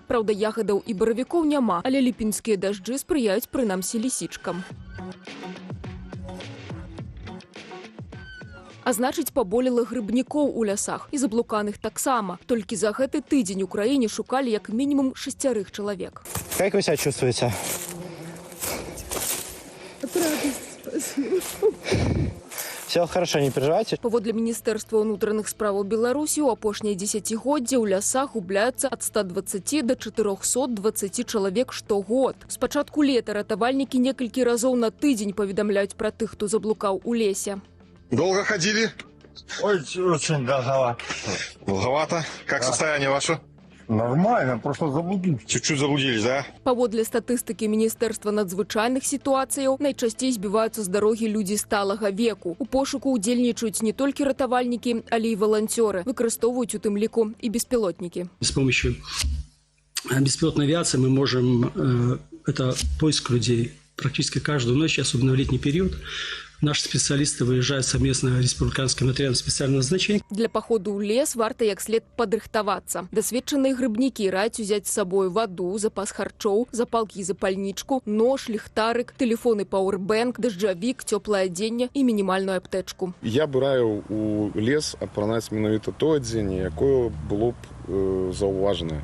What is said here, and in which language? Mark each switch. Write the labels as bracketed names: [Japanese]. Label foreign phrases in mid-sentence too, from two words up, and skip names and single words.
[Belarusian] Праўда, ягадаў і баравікоў няма, але ліпеньскія дажджы спрыяюць прынамсі лісічкам. А значыць, паболела грыбнікоў у лясах і заблуканых таксама. Толькі за гэты тыдзень у краіне шукалі як мінімум 6 чалавек. [Russian] Как вы себя чувствуете? Все хорошо, не переживайте. [Belarusian] Паводле Міністэрства ўнутраных справаў Беларусі у апошнія дзесяцігоддзі ў лясах губляюцца ад 120 до 420 чалавек штогод. З пачатку лета ратавальнікі некалькі разоў на тыдзень паведамляюць пра тых, хто заблукаў у лесе. [Russian] Долго ходили? Ой, очень долговато. Долговато? Как состояние ваше? Нормально, просто заблудились. Чуть-чуть заблудились, да? [Belarusian] Паводле статыстыкі Міністэрства надзвычайных сітуацыяў найчасцей збіваюцца з дарогі людзі сталага веку. У пошуку ўдзельнічаюць не толькі ратавальнікі, але і валанцёры. Выкарыстоўваюць у тым ліку і беспілотнікі. [Russian] С помощью беспилотной авиации мы можем это поиск людей практически каждую ночь, особенно в летний период. Наши специалисты выезжают совместно с республиканским отрядом специального назначения. [Belarusian] Для походу ў лес варта як след падрыхтавацца. Дасведчаныя грыбнікі раяць узяць з сабой ваду, запас харчоў, запалкі і запальнічку, нож, ліхтарык, тэлефоны пауэрбэнк, дажджавік, цёплае адзенне і мінімальную аптэчку. Я б раіў у лес апранаць менавіта то адзенне, якое было б заўважнае.